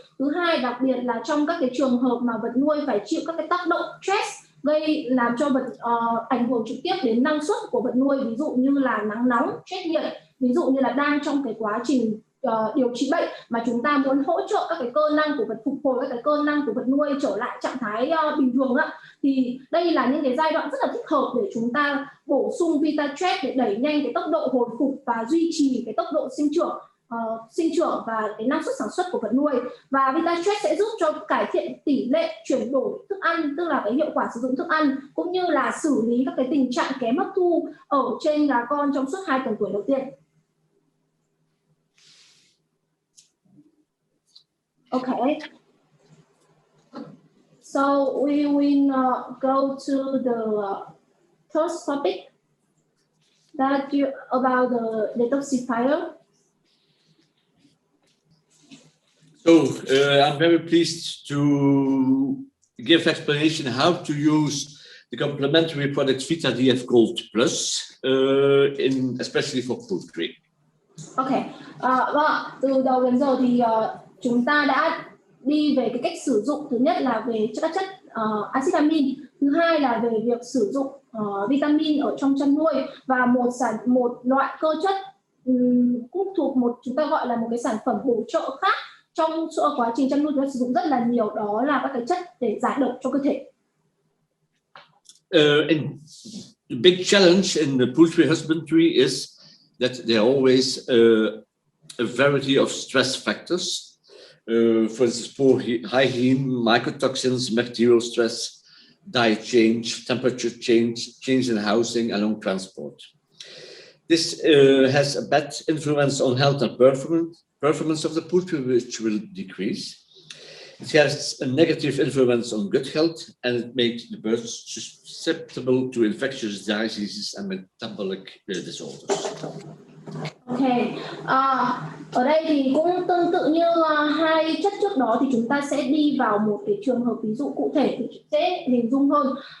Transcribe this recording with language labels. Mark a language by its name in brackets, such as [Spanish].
[Vietnamese] Thứ hai, đặc biệt là trong các cái trường hợp mà vật nuôi phải chịu các cái tác động stress làm cho ảnh hưởng trực tiếp đến năng suất của vật nuôi, ví dụ như là nắng nóng, stress nhiệt, ví dụ như là đang trong cái quá trình điều trị bệnh mà chúng ta muốn hỗ trợ các cái cơ năng của vật, phục hồi các cái cơ năng của vật nuôi trở lại trạng thái bình thường ạ, thì đây là những cái giai đoạn rất là thích hợp để chúng ta bổ sung Vita Stress để đẩy nhanh cái tốc độ hồi phục và duy trì cái tốc độ sinh trưởng và cái năng suất sản xuất của vật nuôi. Và Vita Stress sẽ giúp cho cải thiện tỷ lệ chuyển đổi thức ăn, tức là cái hiệu quả sử dụng thức ăn, cũng như là xử lý các cái tình trạng kém hấp thu ở trên gà con trong suốt 2 tuần tuổi đầu tiên. [English] Okay, so we will go to the third topic about the detoxifier. So I'm very pleased to give explanation how to use the complementary product Vita DF Gold Plus, especially for poultry. [Vietnamese] Okay, từ đầu đến giờ thì chúng ta đã đi về cái cách sử dụng, thứ nhất là về các chất axit amin, thứ hai là về việc sử dụng vitamin ở trong chăn nuôi, và một loại cơ chất cũng thuộc chúng ta gọi là một cái sản phẩm bổ trợ khác trong quá trình chăn nuôi chúng ta sử dụng rất là nhiều, đó là các cái chất để giải độc cho cơ thể. [English] And the big challenge in the poultry husbandry is that there are always a variety of stress factors. For instance, poor hygiene, mycotoxins, bacterial stress, diet change, temperature change in housing, and long transport. This has a bad influence on health and performance of the poultry, which will decrease. It has a negative influence on gut health, and it makes the birds susceptible to infectious diseases and metabolic disorders. [Vietnamese] Okay, ở đây thì cũng tương tự như hai chất trước đó, thì chúng ta sẽ đi vào một cái trường hợp ví dụ cụ thể thì dễ hình dung hơn.